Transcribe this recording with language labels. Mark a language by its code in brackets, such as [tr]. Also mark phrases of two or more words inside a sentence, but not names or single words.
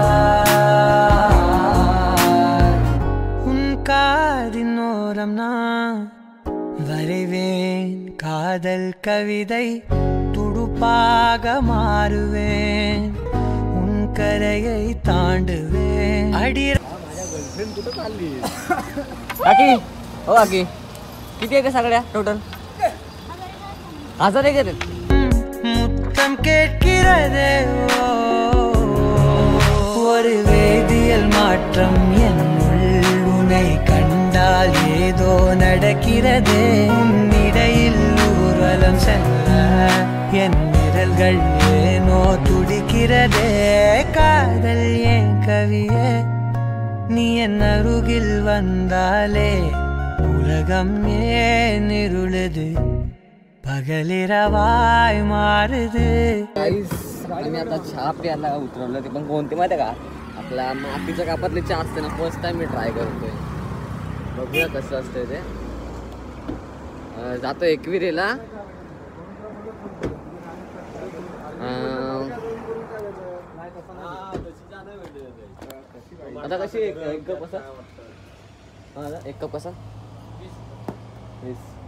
[ta] உன் காதின் ஓரம் நான் வரைவேன் காதல் கவிதை துடுப்பாக மாறுவேன் உன் கரையை தாண்டுவேன் அடி [mr] काकी हो काकी किती आहे का सगळ्या टोटल 1000 आहे का [ta] முத்தம் கேட்கிறதே ஒரு வேதியியல் மாற்றம் என்னுள் உன்னை கண்டால் ஏதோ நடக்கிறதே இடையில் ஊர்வலம் செல்ல என் விரல்கள் ஏனோ துடிக்கிறதே காதல் என் கவியே நீ என் அருகில் வந்தாலே உலகம் ஏன் இருளுது பகலிரவாய் மாறுதே [mr] गाईस आम्ही आता चहा प्यायला उतरवलं ते पण कोणते माहिती आहे का आपल्या मातीच्या कापातले चहा असते ना [en] first time [mr] मी ट्राय करतोय बघूया कसं असतंय ते जातो एकविरेला आता कशी एक कप कसा एक कप कसा 20